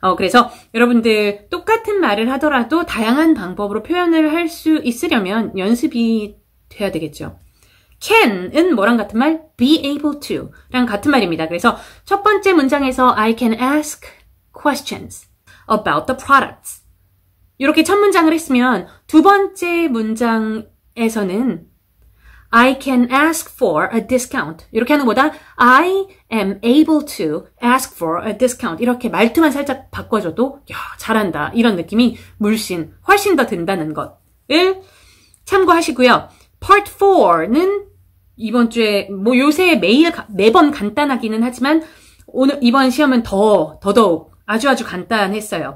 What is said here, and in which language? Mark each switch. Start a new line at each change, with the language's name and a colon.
Korean: 그래서 여러분들 똑같은 말을 하더라도 다양한 방법으로 표현을 할 수 있으려면 연습이 돼야 되겠죠. can은 뭐랑 같은 말?
English: be able to
Korean: 랑 같은 말입니다. 그래서 첫 번째 문장에서
English: I can ask questions about the products.
Korean: 이렇게 첫 문장을 했으면 두 번째 문장에서는
English: I can ask for a discount.
Korean: 이렇게 하는 것보다
English: I am able to ask for a discount.
Korean: 이렇게 말투만 살짝 바꿔줘도 잘한다. 이런 느낌이 훨씬 더 든다는 것을 참고하시고요. Part 4는 이번 주에 요새 매번 간단하기는 하지만 이번 시험은 더더욱 아주 간단했어요.